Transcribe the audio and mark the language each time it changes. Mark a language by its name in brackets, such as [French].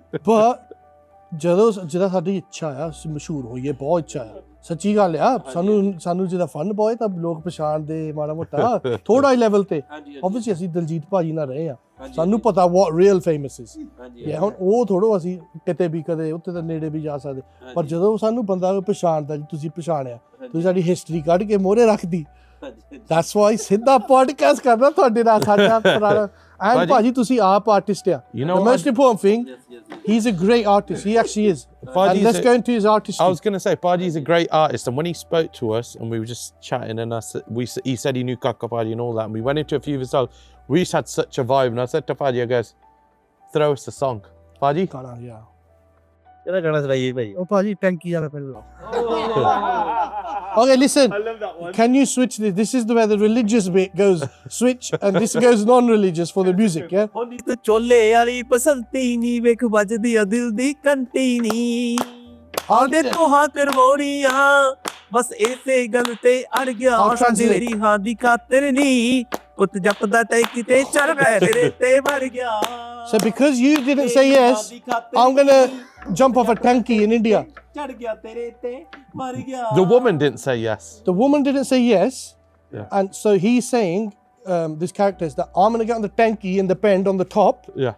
[Punjabi] but ਜਦੋਂ ਸਾਡੀ ਇੱਛਾ ਆ ਅਸੀਂ ਮਸ਼ਹੂਰ ਹੋਈਏ ਬਹੁਤ ਇੱਛਾ ਆ ਸੱਚੀ ਗੱਲ ਆ ਸਾਨੂੰ ਜਿਹਦਾ ਫਨ ਬਹੁਤ ਤਾਂ ਲੋਕ ਪਛਾਣਦੇ ਮਾੜਾ ਮੋਟਾ ਥੋੜਾ ਹੀ ਲੈਵਲ ਤੇ ਆਬਵੀਅਸਲੀ ਅਸੀਂ ਦਲਜੀਤ ਭਾਜੀ ਨਾਲ ਰਹੇ ਆ ਸਾਨੂੰ ਪਤਾ [English] what real famous is [Punjabi] ਹੁਣ ਉਹ ਥੋੜੋ ਅਸੀਂ ਕਿਤੇ ਵੀ ਕਦੇ ਉੱਥੇ ਤਾਂ ਨੇੜੇ ਵੀ ਜਾ ਸਕਦੇ ਪਰ ਜਦੋਂ ਸਾਨੂੰ ਬੰਦਾ ਪਛਾਣਦਾ ਜੀ ਤੁਸੀਂ ਪਛਾਣਿਆ ਤੁਸੀਂ ਸਾਡੀ ਹਿਸਟਰੀ ਕੱਢ ਕੇ ਮੋਹਰੇ ਰੱਖਦੀ [English] that's why [Punjabi] ਸਿੱਧਾ ਪੋਡਕਾਸਟ ਕਰਨਾ ਤੁਹਾਡੇ ਨਾਲ ਸਾਡਾ ਪੁਰਾਣਾ [English] and [Punjabi] ਭਾਜੀ ਤੁਸੀਂ ਆਪ ਆਰਟਿਸਟ ਆ [English] the most important thing he's a great artist he actually is and let's go into his artistry I was going to say Paji's a great artist and when he spoke to us and we were just chatting and he said he knew Kaka Paji and all that and we went into a few of his songs we just had such a vibe and I said to Paji I goes throw us a song Paji [Punjabi] ਕਿਹੜਾ ਗਾਣਾ ਸੁਣਾਈਏ ਭਾਈ ਉਹ ਭਾਜੀ ਟੈਂਕੀ ਵਾਲਾ ਪਹਿਲਾਂ [English] Okay, listen. I love that one. Can you switch this? This is where the religious bit goes. Switch, and this goes non-religious for the music, yeah? [Punjabi] ਹੋਣੀ ਤਾਂ ਚੋਲੇ ਵਾਲੀ ਪਸੰਦੀ ਨੀ ਵੇਖ ਵੱਜਦੀ ਆ ਦਿਲ ਦੀ ਘੰਟੀ ਨੀ ਆਦੇ ਤੋਂ ਹਾਂ ਕਰਵੋੜੀਆਂ ਬਸ ਇਸੇ ਗੱਲ ਤੇ ਅੜ ਗਿਆ ਮੇਰੀ ਹਾਂ ਦੀ ਖਾਤਰ ਨਹੀਂ ਪੁੱਤ ਜਪਦਾ ਟੈ ਕਿਤੇ ਚੜ ਮੈਂ ਤੇਰੇ ਤੇ ਵੜ ਗਿਆ [English] So because you didn't say yes, I'm gonna jump off a tanky in India. [Punjabi] ਚੜ ਗਿਆ ਤੇਰੇ ਤੇ ਮਰ ਗਿਆ [English] The woman didn't say yes. The woman didn't say yes. Yeah. And so he's saying, this character is that I'm gonna get on the tanky in the bend on the top. Yeah.